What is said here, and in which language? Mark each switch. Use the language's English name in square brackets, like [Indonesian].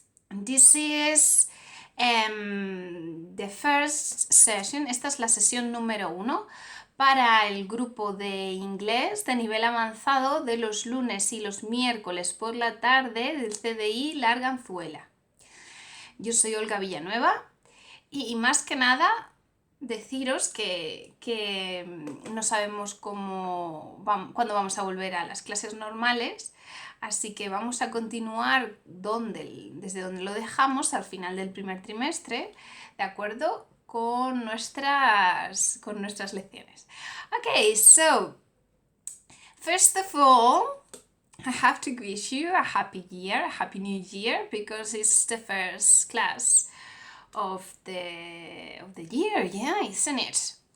[English] This is the first session. [Spanish] Esta es la sesión número 1 para el grupo de inglés de nivel avanzado de los lunes y los miércoles por la tarde del CDI La Arganzuela. Yo soy Olga Villanueva y más que nada deciros que no sabemos cuándo vamos a volver a las clases normales, así que vamos a continuar desde donde lo dejamos al final del primer trimestre, ¿de acuerdo? Con nuestras lecciones. [English] Okay, so first of all, I have to wish you a happy year, a happy new year, because it's the first class of the year, yeah, isn't it?